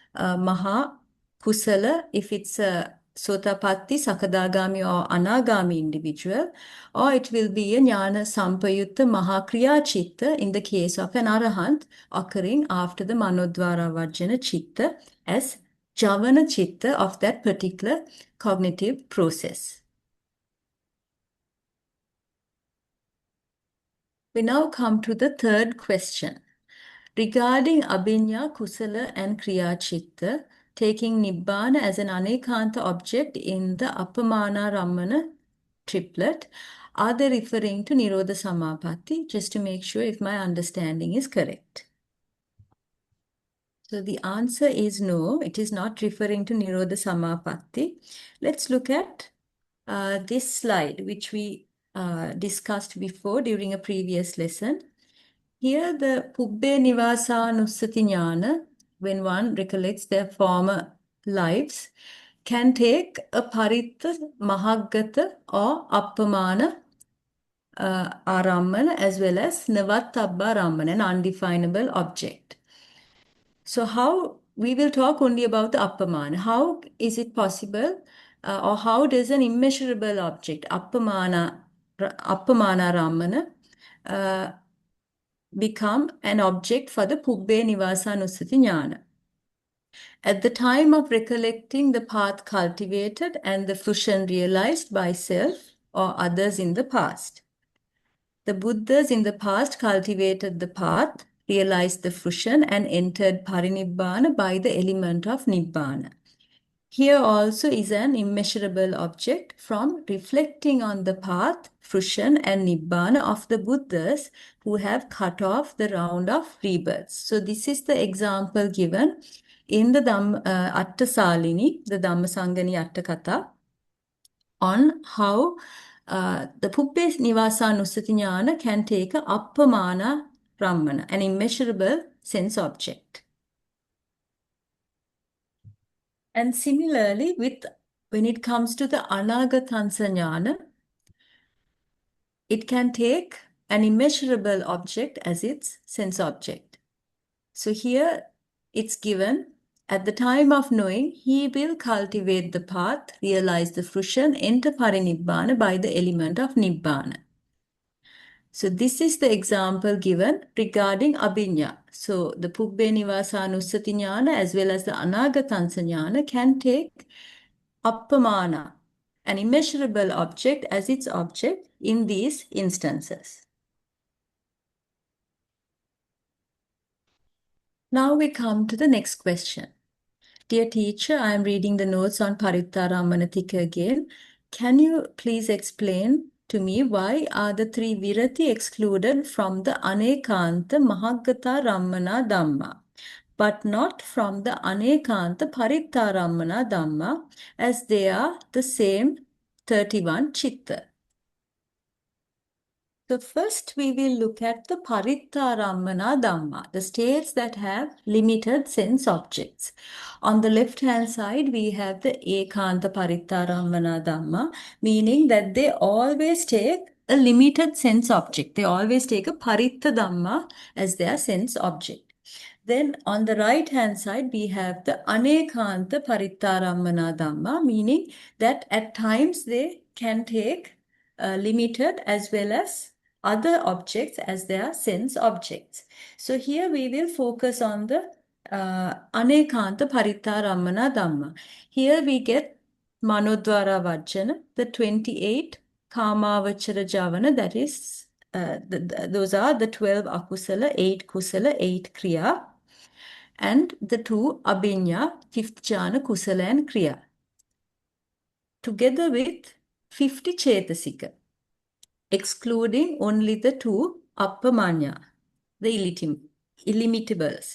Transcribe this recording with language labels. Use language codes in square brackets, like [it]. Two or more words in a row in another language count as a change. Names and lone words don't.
[en] kusala if it's a Sotapatti, Sakadagami or Anagami individual, or it will be a [pi] Jnana Sampayutta Mahakriya citta [en] in the case of an Arahant, occurring after the [pi] Manodvāravajjana citta [en] as [pi] Javana citta [en] of that particular cognitive process. We now come to the third question. Regarding Abhiññā, kusala and [pi] kriyā citta, [en] taking Nibbāna as an anekānta object in the appamāṇārammaṇa triplet, are they referring to [pi] nirodha samāpatti? [en] Just to make sure if my understanding is correct. So the answer is no, it is not referring to [pi] nirodha samāpatti. [en] Let's look at this slide, which we discussed before during a previous lesson. Here the [pi] Pubbē nivāsānussati jnana, [en] when one recollects their former lives, can take a paritta, mahaggata or appamāṇārammaṇa as well as nivattabba-rammana, an undefinable object. So how, we will talk only about the appamāṇa. How is it possible or how does an immeasurable object, appamāṇārammaṇa, become an object for the [pi] Pubbē nivāsānussati jnana? [en] At the time of recollecting the path cultivated and the frushan realized by self or others in the past. The Buddhas in the past cultivated the path, realized the frushan and entered parinibbāna by the element of Nibbāna. Here also is an immeasurable object from reflecting on the path, frushan and Nibbāna of the Buddhas who have cut off the round of rebirths. So this is the example given in the Attasalini, the Dhammasangani Attakatha, on how the [pi] Pubbē nivāsānussati jnana [en] can take a appamāṇārammaṇa, an immeasurable sense object. And similarly, when it comes to the [pi] anekānta jnana, [en] it can take an immeasurable object as its sense object. So here it's given, at the time of knowing, he will cultivate the path, realize the frushan, enter parinibbāna by the element of Nibbāna. So this is the example given regarding Abhiññā. So the [pi] Pubbē nivāsānussati jnana [en] as well as the [pi] anekānta jnana [en] can take appamāṇā, an immeasurable object as its object in these instances. Now we come to the next question. Dear teacher, I am reading the notes on [pi] Parittārammaṇa tika [en] again. Can you please explain to me why are the three virati excluded from the [pi] anekānta mahaggatārammaṇa dhammā, [en] but not from the [pi] anekānta parittārammaṇa dhammā, [en] as they are the same 31 citta? So first we will look at the [pi] parittārammaṇa dhammā, [en] the states that have limited sense objects. On the left hand side we have the [pi] ekānta parittārammaṇa dhammā, [en] meaning that they always take a limited sense object. They always take a paritta dhamma as their sense object. Then on the right hand side we have the [pi] anekānta parittārammaṇa dhammā, [en] meaning that at times they can take limited as well as other objects as their sense objects. So here we will focus on the [pi] anekānta parittārammaṇa dhammā. [en] Here we get Manodvāravajjana, the 28 [pi] kāmāvachara javana, [en] that is, those are the 12 akusala, 8 kusala, 8 kriyā, and the 2 Abhiññā, 5th jhana, kusala and kriyā, together with 50 cetasika, excluding only the 2 appamāṇā, the illimitables.